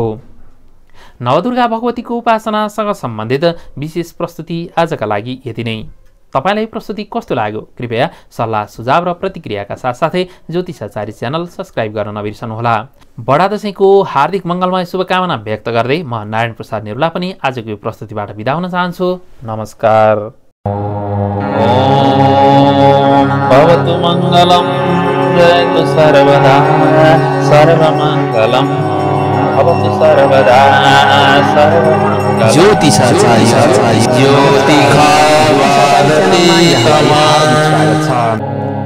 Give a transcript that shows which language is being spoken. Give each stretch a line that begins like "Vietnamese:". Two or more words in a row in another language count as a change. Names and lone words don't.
Nepali: नवदुर्गा भगवतीको उपासनासँग सम्बन्धित विशेष प्रस्तुति आजका लागि यति नै। तपाईलाई प्रस्तुति कस्तो लाग्यो कृपया सल्लाह सुझाव र प्रतिक्रियाका साथसाथै ज्योतिषाचार्य च्यानल सब्स्क्राइब गर्न नबिर्सनुहोला। बडा दशैंको हार्दिक मङ्गलमय शुभकामना व्यक्त गर्दै म नारायण प्रसाद निरुला पनि आजको यो प्रस्तुतिबाट बिदा हुन चाहन्छु। नमस्कार।
Sanskrit: भवतु मङ्गलम जयतु सर्वदा सर्वमङ्गलम भवतु सर्वदा सर्वमङ्गलम।
Nepali: ज्योतिषाचार्य ज्योतिषा